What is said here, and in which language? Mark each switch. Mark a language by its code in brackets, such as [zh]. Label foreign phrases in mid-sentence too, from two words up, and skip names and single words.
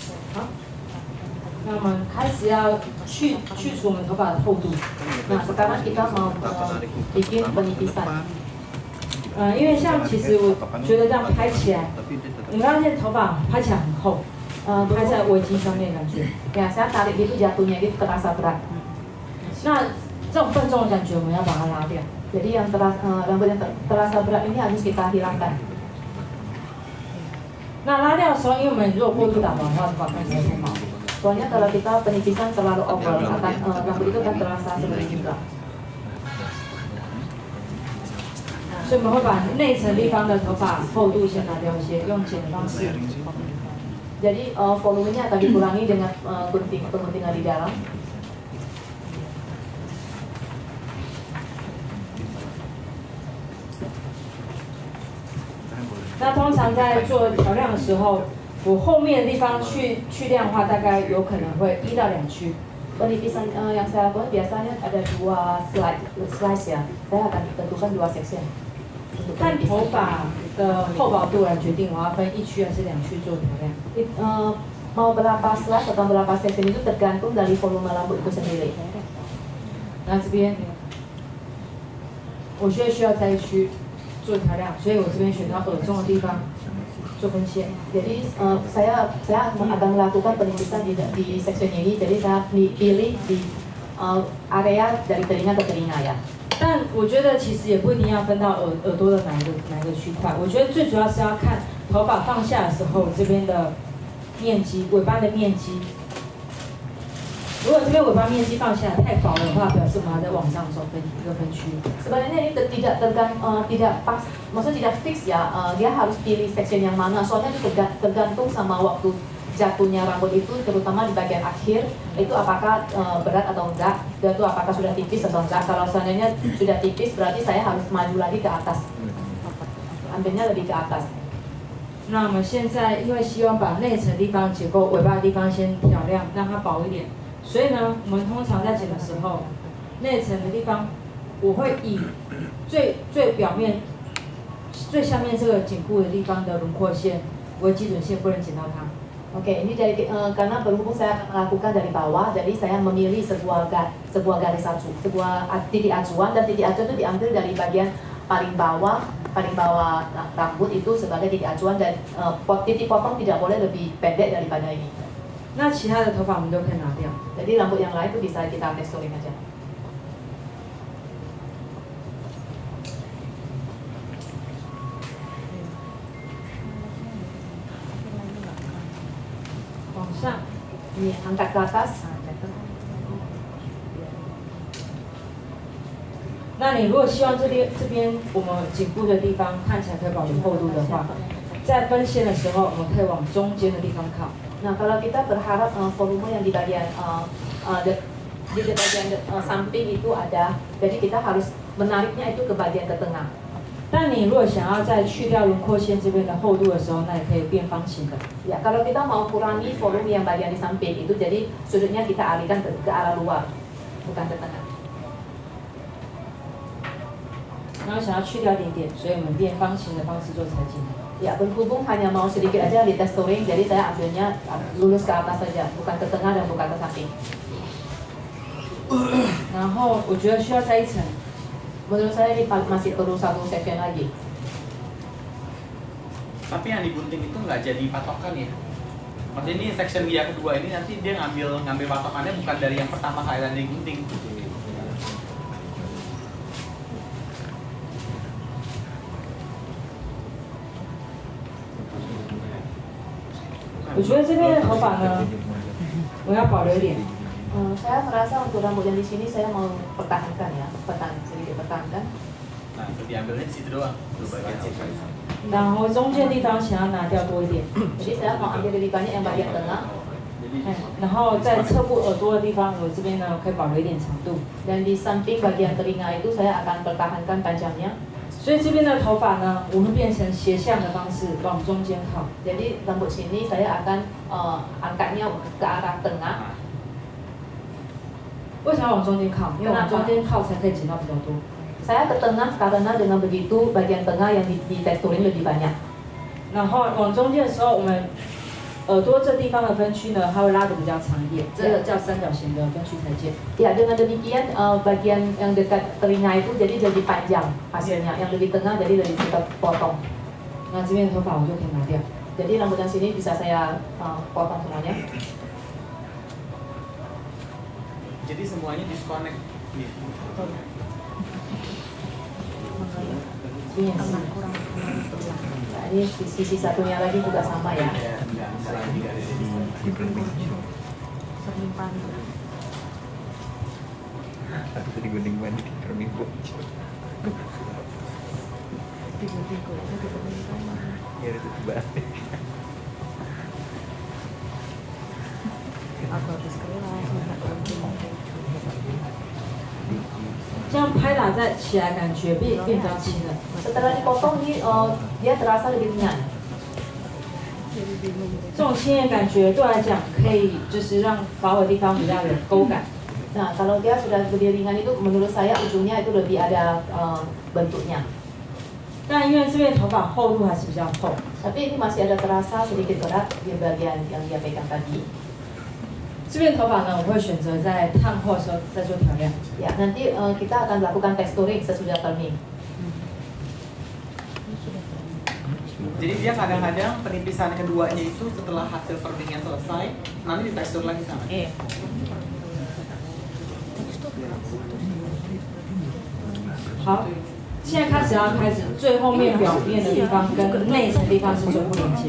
[zh] 好，那我们开始要去除我们头发的厚度。 [id] Nah, sekarang kita mau bikin penipisan. [zh] 因为像其实我觉得这样拍起来，你们发现头发拍起来很厚，拍在围巾上面感觉。 [id] Ya, saya tarik gitu jatuhnya gitu terasa berat. [zh] 那这种笨重的感觉，我们要把它拉掉。 [id] Jadi yang rambut yang terasa berat ini harus kita hilangkan. [zh] 那拉掉的时候，因为我们如果过度打薄的话，头发看起来太毛。 [id] Soalnya kalau kita penipisan terlalu over, rambut itu akan terasa seperti juga. [zh] 所以我们会把内层地方的头发厚度先拿掉一些，用剪的方式。 [id] Jadi volumenya akan dikurangi dengan pengguntingan di dalam. [zh] 那通常在做调亮的时候，我后面的地方去亮的话，大概有可能会1到2区。 [id] Penipisan yang saya lakukan biasanya ada 2 slice ya. Saya akan tentukan 2 section. [zh] 看头发的厚薄度来决定我要分1区还是2区做调亮。 [id] Mau berapa slice atau berapa section itu tergantung dari volume rambut itu sendiri. [zh] 那这边，我需要在1区做调亮，所以我这边选到耳中的地方做分线。 [id] Jadi saya akan melakukan penipisan di section ini. Jadi saya pilih di area dari telinga ke telinga ya. [zh] 但我觉得其实也不一定要分到耳朵的哪一个区块。我觉得最主要是要看头发放下的时候这边的面积，尾巴的面积。如果这边尾巴面积放下来太薄的话，表示我们还在往上走一个分区。 [id] Sebenarnya ini tidak pas, maksudnya tidak fix ya. Dia harus pilih section yang mana. Soalnya itu tergantung sama waktu jatuhnya rambut itu, terutama di bagian akhir itu apakah berat atau enggak, dan itu apakah sudah tipis atau enggak. Kalau seandainya sudah tipis berarti saya harus maju lagi ke atas, ambilnya lebih ke atas. [zh] 那我们现在因为希望把内层地方结构、尾巴的地方先漂亮，让它薄一点，所以呢，我们通常在剪的时候，内层的地方我会以最表面、最下面这个颈部的地方的轮廓线为基准线，不能剪到它。 [id] Oke, ini dari karena berhubung saya akan melakukan dari bawah, jadi saya memilih sebuah garis sebuah titik acuan, dan titik acuan itu diambil dari bagian paling bawah rambut itu sebagai titik acuan, dan titik potong tidak boleh lebih pendek daripada ini. [zh] 那其他的头发我们都可以拿掉。 [id] Jadi rambut yang lain itu bisa kita texturing aja. [zh] 往上， [id] Ini angkat ke atas. [zh] 那你如果希望这边我们颈部的地方看起来可以保留厚度的话，在分线的时候，我们可以往中间的地方靠。 [id] Nah, kalau kita berharap volume yang di bagian di bagian samping itu ada, jadi kita harus menariknya itu ke bagian ke tengah. [zh] 但你如果想要再去掉轮廓线这边的厚度的时候，那也可以变方形的。 [id] Ya, kalau kita mau kurangi volume yang bagian di samping itu, jadi sudutnya kita alihkan ke arah luar, bukan ke tengah. [zh] 然后想要去掉一点点，所以我们变方形的方式做裁剪。 [id] Ya, berhubung hanya mau sedikit aja di texturing, jadi saya ambilnya lurus ke atas saja, bukan ke tengah dan bukan ke samping. [zh] 然后我觉得需要再一层。 [id] Menurut saya ini masih perlu 1 section lagi. Tapi yang digunting itu nggak jadi patokan ya? Maksudnya ini section yang kedua ini nanti dia ngambil patokannya bukan dari yang pertama kali yang digunting. [zh] 我觉得这边的头发呢，我要保留一点。 [id] Saya merasa untuk rambut yang di sini saya mau pertahankan ya, sedikit pertahankan. Nah, itu diambilnya di situ doang, tuh bagian situ. [zh] 然后中间地方想要拿掉多一点。 [id] Jadi saya mau ambil lebih banyak yang bagian tengah. [zh] 然后在侧部耳朵的地方，我这边呢可以保留一点长度。 [id] Dan di samping bagian telinga itu saya akan pertahankan panjangnya. [zh] 所以这边的头发呢，我会变成斜向的方式往中间靠。 [id] Jadi rambut sini saya akan angkatnya ke arah tengah. [zh] 为什么要往中间靠？因为往中间靠才可以剪到比较多。 [id] Saya ke tengah karena dengan begitu bagian tengah yang di texturing lebih banyak. [zh] 然后往中间的时候，我们耳朵这地方的分区呢，它会拉得比较长一点，这个叫三角形的分区裁剪。 [id] Ya, dengan demikian bagian yang dekat telinga itu jadi panjang hasilnya, yang lebih tengah jadi lebih kita potong. [zh] 那这边的头发我就可以拿掉。 [id] Jadi rambut yang sini bisa saya potong semuanya. Jadi semuanya disconnect gitu. Nah, ini sisi satunya lagi juga sama ya. Aku tadi gunting mandi di Kerminggu. Ya itu balik. Aku habis kelas, minta gunting. [zh] 这样拍打在起来感觉变比较轻了。 [id] Setelah dipotong ini dia terasa lebih ringan. [zh] 这种轻的感觉对我来讲可以就是让发尾地方比较有勾感。 [id] Nah, kalau dia sudah lebih ringan itu menurut saya ujungnya itu lebih ada bentuknya. [zh] 但因为这边头发厚度还是比较厚， [id] Tapi ini masih ada terasa sedikit berat di bagian yang dia pegang tadi. [zh] 这边头发呢，我会选择在烫后的时候再做调亮。 [id] Ya, nanti kita akan lakukan texturing sesudah turning. Jadi dia kadang-kadang penipisan keduanya itu setelah hasil perningnya selesai, nanti ditekstur lagi sama. [zh] 好，现在开始要开始最后面表面的地方跟内层地方是最不连接。